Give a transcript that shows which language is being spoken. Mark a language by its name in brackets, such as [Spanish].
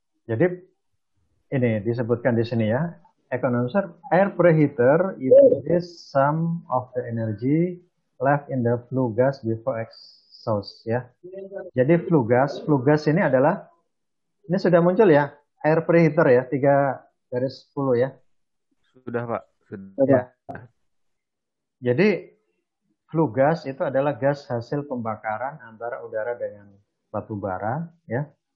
[Indonesian] Jadi ini disebutkan di sini ya. [English] Economizer, air preheater is some of the energy left in the flue gas before exhaust ya. [Indonesian] Jadi flue gas ini adalah ini sudah muncul ya, air preheater ya, 3/10 ya. Sudah Pak, sudah. Ya. Jadi flue gas itu adalah gas hasil pembakaran antara udara dengan batu bara ya.